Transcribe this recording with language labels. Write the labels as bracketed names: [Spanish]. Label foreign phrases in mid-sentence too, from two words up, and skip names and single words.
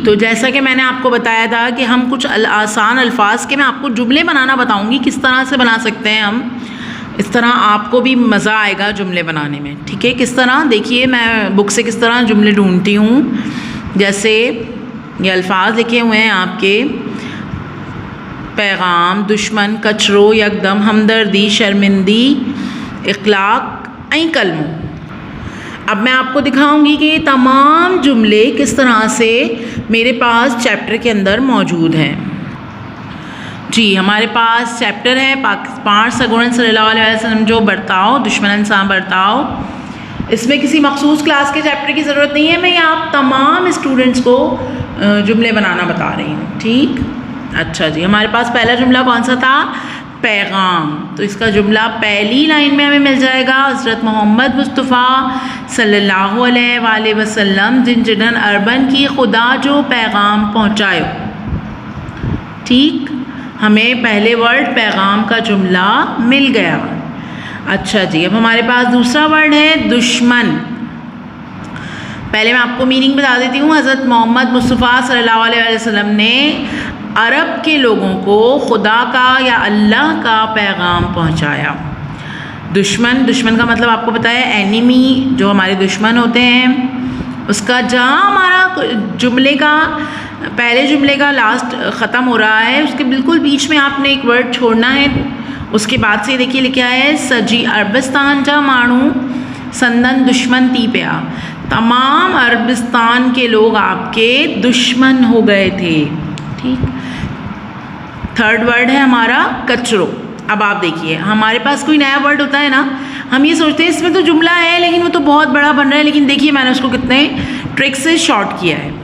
[Urdu] تو جیسا کہ میں نے آپ کو بتایا تھا کہ ہم کچھ آسان الفاظ کے میں آپ کو جملے بنانا بتاؤں گی، کس طرح سے بنا سکتے ہیں ہم، اس طرح آپ کو بھی مزہ آئے گا جملے بنانے میں. ٹھیک ہے، کس طرح، دیکھیے میں بک سے کس طرح جملے ڈھونڈتی ہوں. جیسے یہ الفاظ لکھے ہوئے ہیں آپ کے, [Sindhi] पैगाम, दुश्मन, कचरो, यकदम, हमदर्दी, शर्मिंदी, इखलाक ऐं कलमो। [Urdu] اب میں آپ کو دکھاؤں گی کہ یہ تمام جملے کس طرح سے میرے پاس چیپٹر کے اندر موجود ہیں. جی، ہمارے پاس چیپٹر ہے 5 सगुणन [Arabic] صلى الله عليه وسلم [Sindhi] जो बर्ताव, दुश्मनन सा बर्ताव। [Urdu] اس میں کسی مخصوص کلاس کے چیپٹر کی ضرورت نہیں ہے، میں آپ تمام اسٹوڈنٹس کو جملے بنانا بتا رہی ہوں. ٹھیک، اچھا جی، ہمارے پاس پہلا جملہ کون سا تھا، پیغام. تو اس کا جملہ پہلی لائن میں ہمیں مل جائے گا, [Sindhi] हज़रत मोहम्मद मुस्तफ़ा [Arabic] صلى الله عليه وسلم [Sindhi] जिन जिनन अरबन की खुदा जो पैगाम पहुँचायो। [Urdu] ٹھیک، ہمیں پہلے ورڈ پیغام کا جملہ مل گیا. اچھا جی، اب ہمارے پاس دوسرا ورڈ ہے دشمن. پہلے میں آپ کو میننگ بتا دیتی ہوں. حضرت محمد مصطفیٰ [Arabic] صلى الله عليه وسلم [Urdu] نے عرب کے لوگوں کو خدا کا یا اللہ کا پیغام پہنچایا. دشمن کا مطلب آپ کو پتا ہے اینیمی، جو ہمارے دشمن ہوتے ہیں. اس کا جہاں ہمارا جملے کا پہلے جملے کا لاسٹ ختم ہو رہا ہے، اس کے بالکل بیچ میں آپ نے ایک ورڈ چھوڑنا ہے. اس کے بعد سے دیکھیے لکھا ہے [Sindhi] सजी अरबिस्तान जा मानू संदन दुश्मन थी पिया। [Urdu] تمام عربستان کے لوگ آپ کے دشمن ہو گئے تھے. ठीक, [English] third word [Urdu] ہے ہمارا کچرو. اب آپ دیکھیے، ہمارے پاس کوئی نیا ورڈ ہوتا ہے نا، ہم یہ سوچتے ہیں اس میں تو جملہ ہے لیکن وہ تو بہت بڑا بن رہا ہے، لیکن دیکھیے میں نے اس کو کتنے ٹرک سے شارٹ کیا ہے.